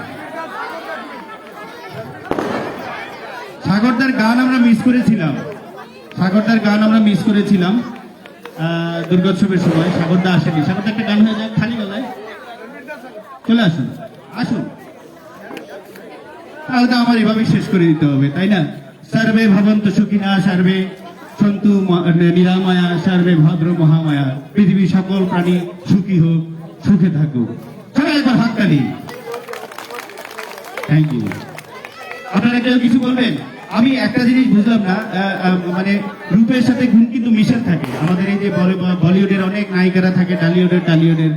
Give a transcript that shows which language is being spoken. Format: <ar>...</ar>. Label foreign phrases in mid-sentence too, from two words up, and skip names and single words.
<bn>সাগরদার গান আমরা মিস করেছিলাম, সাগরদার গান আমরা মিস করেছিলাম দুর্গোৎসবের সময়। সাগরদা আসেনি, সাগরদা একটা গান হয়ে যায় খালি গলায়। চলে আসুন, আসুন। তাহলে তো আমার এভাবেই শেষ করে দিতে হবে, তাই না?</bn> <sa>সর্বে ভবন্তু সুখিনা, সর্বে সন্তু নিরাময়া, সর্বে ভদ্র মহামায়া,</sa> <bn>পৃথিবীর সকল প্রাণী সুখী হোক, সুখে থাকুক। সবাই একবার হাততালি।</bn> <en>thank you.</en> <bn>আপনারা কেউ কিছু বলবেন? আমি একটা জিনিস বুঝলাম না, মানে রূপের সাথে গুণ কিন্তু মিশন থাকে। আমাদের এই যে বলিউডের অনেক নায়িকারা থাকে, টালিউডের।</bn>